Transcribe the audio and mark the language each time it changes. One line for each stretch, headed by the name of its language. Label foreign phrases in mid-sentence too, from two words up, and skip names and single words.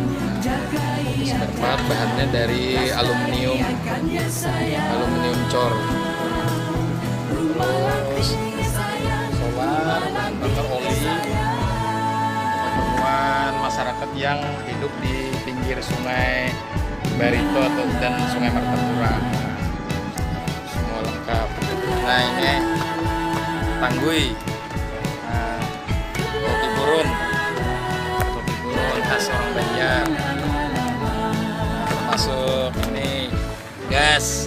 Indonesian: Spare part bahannya dari aluminium cor. Terus solar, bahan bakar oli. Temuan masyarakat yang hidup di pinggir Sungai Barito dan Sungai Martapura. Semua lengkap. Nah ini Tanggui, roti burun khas orang Banjar, termasuk ini gas.